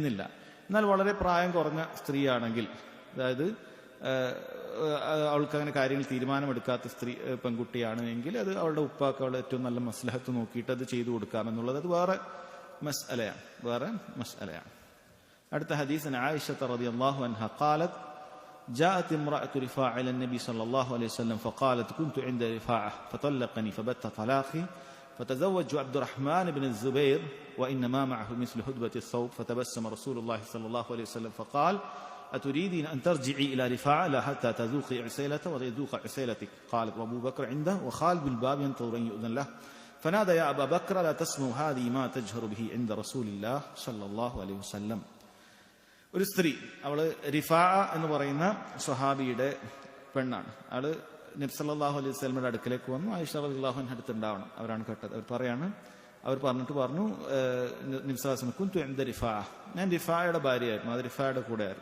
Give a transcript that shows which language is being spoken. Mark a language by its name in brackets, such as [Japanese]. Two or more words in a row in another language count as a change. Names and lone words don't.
[Malayalam] എന്നാൽ വളരെ പ്രായം കുറഞ്ഞ സ്ത്രീയാണെങ്കിൽ, അതായത് അവൾക്ക് അങ്ങനെ കാര്യങ്ങൾ തീരുമാനമെടുക്കാത്ത പെൺകുട്ടിയാണ് എങ്കിൽ അത് അവളുടെ ഉപ്പാക്ക് അവളുടെ ഏറ്റവും നല്ല മസ്ലഹത്ത് നോക്കിയിട്ട് അത് ചെയ്തു കൊടുക്കാമെന്നുള്ളത് അത് വേറെ മസ്അലയാണ്. അടുത്ത ഹദീസ് [Arabic] ആയിഷ رضي الله عنها قالت جاءت امرأة رفاعة إلى النبي صلى الله عليه وسلم فقالت كنت عند رفاعة فطلقني فبت طلاقي فتزوجت عبد الرحمن بن الزبير وإنما معه مثل هدبة الثوب فتبسم رسول الله صلى الله عليه وسلم فقال أتريدين أن ترجعي إلى رفاعة لا حتى تذوقي عسيلته ويذوق عسيلتك. قالت وأبو بكر عنده وخالد بالباب ينتظر أن يؤذن له فنادى يا أبا بكر لا تسمعوا هذه ما تجهر به عند رسول الله صلى الله عليه وسلم. [Malayalam] ഒരു സ്ത്രീ, അവള് റിഫാ എന്ന് പറയുന്ന സ്വഹാബിയുടെ പെണ്ണാണ്. അവള് നബി [Arabic] صلى الله عليه [Malayalam] വസല്ലമയുടെ അടുക്കലേക്ക് വന്നു. ആയിഷ [Arabic] رضي الله عنها [Malayalam] അടുത്തുണ്ടാവണം. അവരാണ് കേട്ടത്. അവർ പറഞ്ഞിട്ട് പറഞ്ഞു, നബി [Arabic] صلى الله عليه وسلم كنت عند رفاعة, [Malayalam] ഞാൻ റിഫായുടെ ഭാര്യയായിരുന്നു, അത് റിഫായുടെ കൂടെയായിരുന്നു.